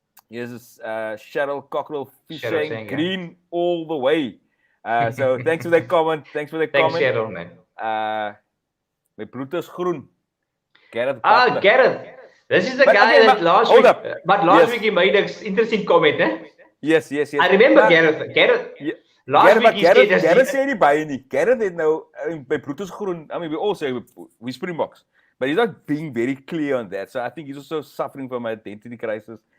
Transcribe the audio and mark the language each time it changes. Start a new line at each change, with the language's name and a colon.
English: Here's Cheryl Cockrell saying green all the way. So thanks for that comment. Thanks, Cheryl, man.
Afrikaans: My brood is groen. Gareth
English: Butler. Gareth. This is the guy that last week he made an interesting comment, eh? Yes. I remember Gareth. Last week he said...
Afrikaans: Gareth sê nie baie nie. Gareth het nou, my brood is groen.
English: I mean, we all say we Springboks. But he's not being very clear on that. So I think he's also suffering from an identity crisis.